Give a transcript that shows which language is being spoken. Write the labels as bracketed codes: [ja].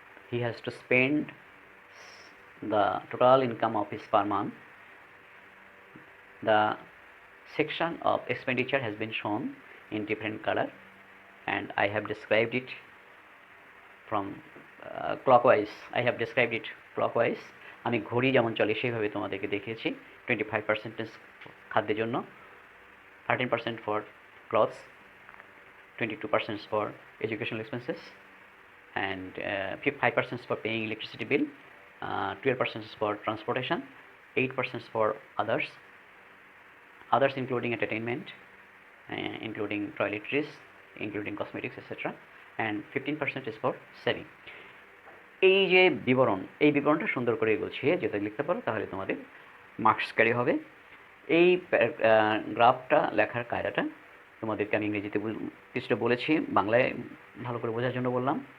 [en] He has to spend the total income of his per month. The section of expenditure has been shown in different color, and I have described it from clockwise. I have described it clockwise. [bn] আমি ঘড়ি যেমন চলে সেইভাবে তোমাদেরকে দেখিয়েছি। [en] 25% [bn] খাদ্যের জন্য, [en] 13% for clothes, 22% for educational expenses, and 5% for paying electricity bill, 12% for transportation, 8% for others including entertainment, including toiletries, including cosmetics, etc., and 15% is for saving. [bn] এই যে বিবরণটা সুন্দর করে গুছিয়ে যদি লিখতে পারো তাহলে তোমাদের মার্কস ক্যারি হবে। এই গ্রাফটা লেখার কায়দাটা তোমাদেরকে আমি ইংরেজিতে কিছুটা বলেছি, বাংলায় ভালো করে বোঝার জন্য বললাম।